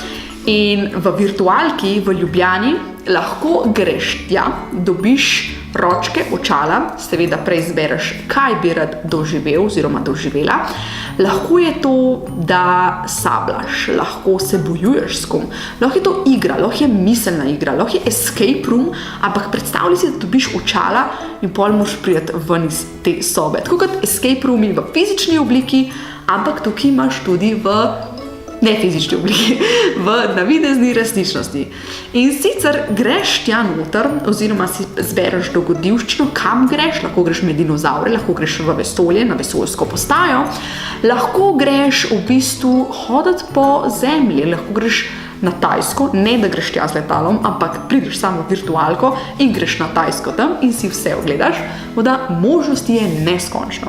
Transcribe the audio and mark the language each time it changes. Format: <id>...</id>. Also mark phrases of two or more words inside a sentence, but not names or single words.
<sl>In v virtualki v Ljubljani lahko greš tja, dobiš ročke, očala, seveda prej izbereš, kaj bi rad doživel oziroma doživela. Lahko je to, da sabljaš, lahko se bojuješ s kom, lahko je to igra, lahko je miselna igra, lahko je</sl> <en>escape room,</en> <sl>ampak predstavljaj si, da dobiš očala in pol moraš priti ven iz te sobe. Tako kot</sl> <en>escape room</en> <sl>v fizični obliki, ampak tukaj imaš tudi v nefizični obliki, v navidezni resničnosti. In sicer greš tja noter, oziroma si zbereš dogodivščino, kam greš, lahko greš med dinozavre, lahko greš v vesolje, na vesoljsko postajo, lahko greš v bistvu hoditi po zemlji, lahko greš na Tajsko, ne da greš tja z letalom, ampak prideš samo v virtualko in greš na Tajsko tam in si vse ogledaš, da možnosti je neskončno.</sl>